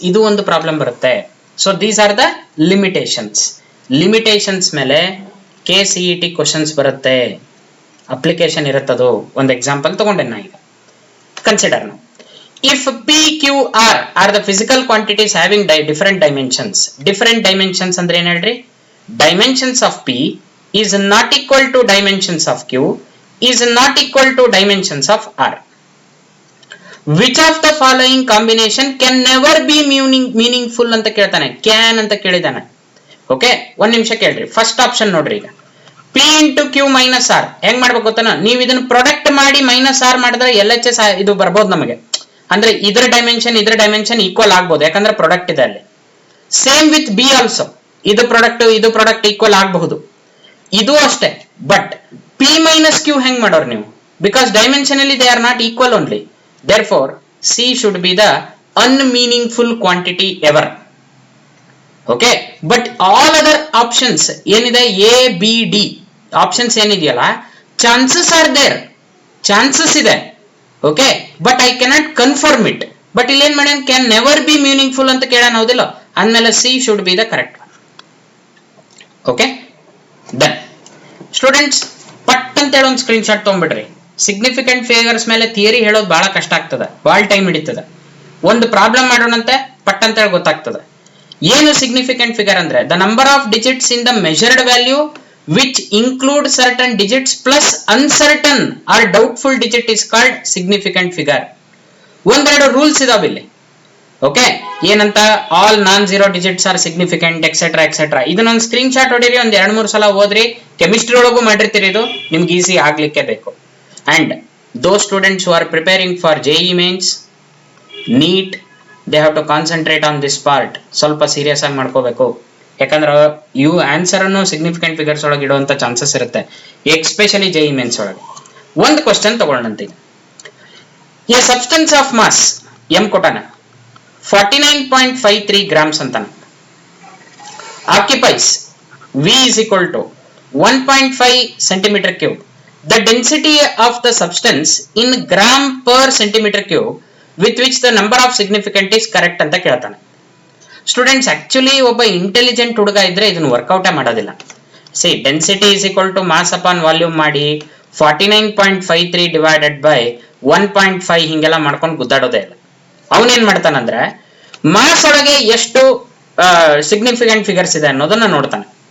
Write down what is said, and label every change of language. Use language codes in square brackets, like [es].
[kn] ಇದು ಒಂದು ಪ್ರಾಬ್ಲಮ್ ಬರುತ್ತೆ. [en] So these are the limitations. [kn] Limitations ಮೇಲೆ KCET ಕ್ವಶನ್ಸ್ ಬರುತ್ತೆ, ಅಪ್ಲಿಕೇಶನ್ ಇರುತ್ತದು. ಒಂದು ಎಕ್ಸಾಂಪಲ್ ತಗೊಂಡೆ ನಾ ಈಗ. [en] Consider ನಾವು, if PQR are the physical quantities having different dimensions. [kn] Different dimensions ಅಂದ್ರೆ ಏನ್ ಹೇಳ್ರಿ? [en] Dimensions of P is not equal to dimensions of Q is not equal to dimensions of R. Which of the following combination can never be meaningful [kn] ಅಂತ ಕೇಳ್ತಾನೆ. Can ಅಂತ ಕೇಳಿದಾನೆ. Okay, ಒಂದ್ ನಿಮಿಷ ಕೇಳ್ರಿ. First option ನೋಡ್ರಿ. ಈಗ P into Q minus R ಹೆಂಗ್ ಮಾಡ್ಬೇಕು ಗೊತ್ತಾನ? ನೀವು ಇದನ್ನ ಪ್ರೊಡಕ್ಟ್ ಮಾಡಿ ಮೈನಸ್ ಆರ್ ಮಾಡಿದ್ರೆ LHS ಇದು ಬರ್ಬೋದು ನಮಗೆ. ಅಂದ್ರೆ ಇದ್ರ ಡೈಮೆನ್ಷನ್ ಈಕ್ವಲ್ ಆಗ್ಬೋದು, ಯಾಕಂದ್ರೆ ಪ್ರಾಡಕ್ಟ್ ಇದೆ ಅಲ್ಲಿ. ಸೇಮ್ ವಿತ್ B ಆಲ್ಸೋ, ಇದು ಪ್ರಾಡಕ್ಟ್ ಈಕ್ವಲ್ ಆಗಬಹುದು. ಇದು ಅಷ್ಟೇ. [en] but P minus Q [kn] ಹೆಂಗ್ ಮಾಡೋರು ನೀವು? [en] Because dimensionally they are not equal only. therefore C should be the unmeaningful quantity ever. okay, but all other options [kn] ಏನಿದೆ A B D ಆಪ್ಷನ್ಸ್ ಏನಿದೆಯಲ್ಲ, [en] Chances are there, chances ಇದೆ. Okay, but I cannot confirm it. [kn] But ಇಲ್ಲಿ ಏನ್ ಮಾಡಿ, [en] can never be meaningful [kn] ಅಂತ ಕೇಳೋಣ, ಹೌದಿಲ್ಲ? ಅಂದ್ಮೇಲೆ [en] C should be the correct one. Okay, done. [kn] Students, ಪಟ್ ಅಂತ ಹೇಳಿ ಒಂದು ಸ್ಕ್ರೀನ್ ಶಾಟ್ ತಗೊಂಡ್ಬಿಡ್ರಿ. ಸಿಗ್ನಿಫಿಕೆಂಟ್ ಫಿಗರ್ಸ್ ಮೇಲೆ ಥಿಯರಿ ಹೇಳೋದು ಬಹಳ ಕಷ್ಟ ಆಗ್ತದೆ, ಬಹಳ ಟೈಮ್ ಹಿಡಿತದೆ. ಒಂದು ಪ್ರಾಬ್ಲಮ್ ಮಾಡೋಣಂತೆ, ಪಟ್ ಅಂತ ಹೇಳಿ ಗೊತ್ತಾಗ್ತದೆ. ಏನು ಸಿಗ್ನಿಫಿಕೆಂಟ್ ಫಿಗರ್ ಅಂದ್ರೆ [en] The number of digits in the measured value which include certain digits plus uncertain or doubtful digit is called significant figure. [kn] ಒಂದೆರಡು ರೂಲ್ಸ್ ಇದಾವೆ ಇಲ್ಲಿ. ಓಕೆ, ಏನಂತ? [en] All non zero digits are significant etcetera etcetera. [kn] ಇದನ್ನೊಂದು screen shot ಹೊಡೀರಿ, ಒಂದ್ 2-3 ಸಲ ಓದ್ರಿ. Chemistry ಒಳಗೂ ಮಾಡಿರ್ತೀರಿ, ಇದು ನಿಮ್ಗೆ ಈಸಿ ಆಗ್ಲಿಕ್ಕೆ ಬೇಕು. [en] And those students who are preparing for JEE mains, NEET, they have to concentrate on this part. [kn] ಸ್ವಲ್ಪ ಸೀರಿಯಸ್ ಆಗಿ ಮಾಡ್ಕೋಬೇಕು, ಯಾಕಂದ್ರೆ ಇವು ಆನ್ಸರ್ ಅನ್ನು ಸಿಗ್ನಿಫಿಕೆಂಟ್ ಫಿಗರ್ಸ್ ಒಳಗೆ ಇಡುವಂತ ಚಾನ್ಸಸ್ ಇರುತ್ತೆ, ಎಕ್ಸ್ಪೆಷಲಿ JEE ಮೇನ್ಸ್ ಒಳಗೆ. ಒಂದು question ತಗೊಳ್ಳಂತೆ. [en] a substance of mass M [kn] ಕೊಟ್ಟಾನ 49.53 ಗ್ರಾಮ್ಸ್ ಅಂತಾನ. [en] Occupies V is equal to 1.5 centimeter cube. The density of the substance in gram per centimeter cube with which the number of significant is correct [kn] ಅಂತ ಕೇಳ್ತಾನೆ. Students, actually ಒಬ್ಬ intelligent ಹುಡುಗ ಇದ್ರೆ ಇದನ್ನ ವರ್ಕೌಟೇ ಮಾಡೋದಿಲ್ಲ. C, [en] density is equal to mass upon volume [kn] ಮಾಡಿ 49.53 divided by 1.5 ಹಿಂಗೆಲ್ಲ ಮಾಡ್ಕೊಂಡು ಗುದ್ದಾಡೋದೇ ಇಲ್ಲ. ಅವನೇನ್ ಮಾಡ್ತಾನಂದ್ರೆ ಮಾಸ್ ಒಳಗೆ ಎಷ್ಟು ಸಿಗ್ನಿಫಿಕೆಂಟ್ ಫಿಗರ್ಸ್ ಇದೆ ಅನ್ನೋದನ್ನ ನೋಡ್ತಾನೆ.